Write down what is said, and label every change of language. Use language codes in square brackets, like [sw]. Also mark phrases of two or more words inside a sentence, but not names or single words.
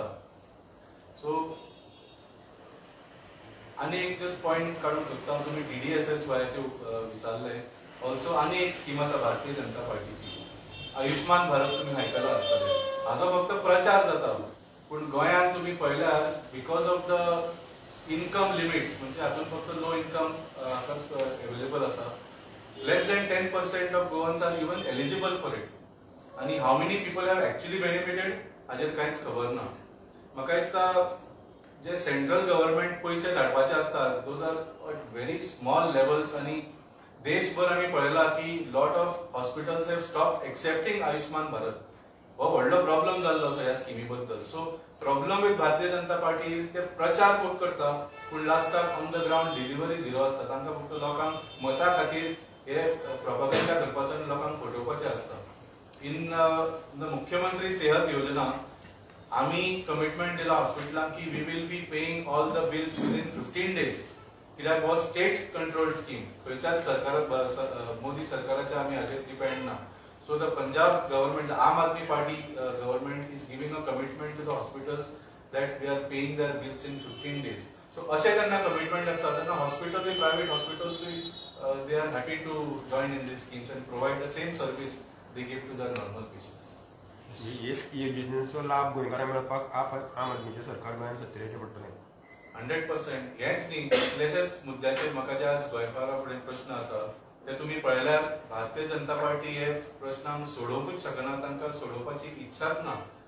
[kok] सो आनी एक [en] just point [kok] काडूंक सोदता, तुमी DDSSYचे विचारले. ऑल्सो आनी एक स्कीम आसा भारतीय जनता पार्टीची, आयुष्मान भारत. तुमी आयकलां आसतलें. हाजो फक्त प्रचार जाता, पूण गोंयांत तुमी पळयल्यार [en] because of the income limits, [kok] म्हणजे हातूंत फक्त [en] low income available [kok] आसा, [en] less than 10% of Goans are even eligible for it. आणि how many people have actually benefited [kok] हाजेर कांयच खबर ना. म्हाका दिसता जे [en] central government [kok] पयशे धाडपाचे आसतात [en] those are at very small levels. [kok] आणि देशभर आमी पळयला की [en] lot of hospitals have stop accepting [kok] आयुष्मान भारत. हो व्हडलो प्रॉब्लेम जाल्लो आसा ह्या स्किमी बद्दल. [en] so problem with [kok] भारतीय जनता पार्टी इज ते प्रचार खूब करता, पूण लास्टाक [en] on the ground delivery zero [kok] आसता. तांकां फक्त लोकांक मता खातीर हे प्रोपागंडा करपाचो आनी लोकांक फटोवपाचें आसता. [en] in the मुख्यमंत्री सेहत योजना [kok] आमी कमिटमेंट दिला हॉस्पिटलांक की [en] we will be paying all the bills within 15 days. [kok] कित्याक हो [en] state controlled scheme, [kok] खंयच्याच सरकार मोदी सरकाराच्या आमी हाचेर डिपेंड ना. [en] So the Punjab government, Aam Aadmi Party government is giving a commitment to the hospitals that we are paying their bills in 15 days. [kok] सो अशें जेन्ना कमिटमेंट आसता तेन्ना हॉस्पिटल, प्रायव्हेट हॉस्पिटल्सूय [en] they are happy to join in these schemes and provide the same service they give to their normal patients. [kok] हे योजनेचो लाभ गोंयकारांक मेळपाक आम आदमीचे सरकार गोंयांत सत्तेचेर पडटलें. 100%. हेच न्ही, कितलेशेच मुद्द्याचेर म्हाका जे आज गोंयकारा फुडें प्रश्न आसा ते तुमी पळयल्यार भारतीय जनता पार्टी हे प्रश्नांक सोडोवंकूच शकना, तांकां सोडोवपाची इच्छाच ना.